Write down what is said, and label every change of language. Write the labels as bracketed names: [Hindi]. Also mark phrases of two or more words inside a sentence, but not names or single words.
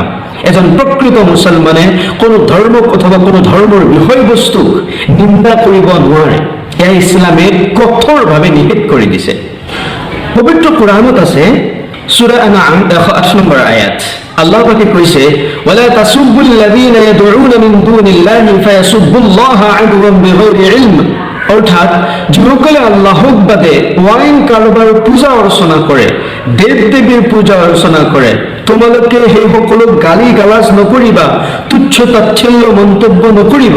[Assamese] এজন প্ৰকৃত মুছলমানে কোনো ধৰ্মক অথবা কোনো ধৰ্মৰ বিষয়বস্তুক নিন্দা কৰিব নোৱাৰে। এয়া ইছলামে কঠোৰভাৱে নিষেধ কৰি দিছে। পবিত্ৰ কোৰাণত আছে সূৰা আনআম 108 নম্বৰ আয়াত, আল্লাহ পাকে কৈছে [Arabic] ولا تسبوا الذين يدعون من دون الله فيسبوا الله عدوا بغير علم, [Assamese] অৰ্থাৎ যিসকলে আল্লাহক বাদে ওয়াইন কাৰোবাৰ পূজা অৰ্চনা কৰে, দেৱ দেৱীৰ পূজা অৰ্চনা কৰে, তোমালোকে সেইসকলক গালি গালাজ নকৰিবা, তুচ্ছ তাচ্ছিল্য মন্তব্য নকৰিবা।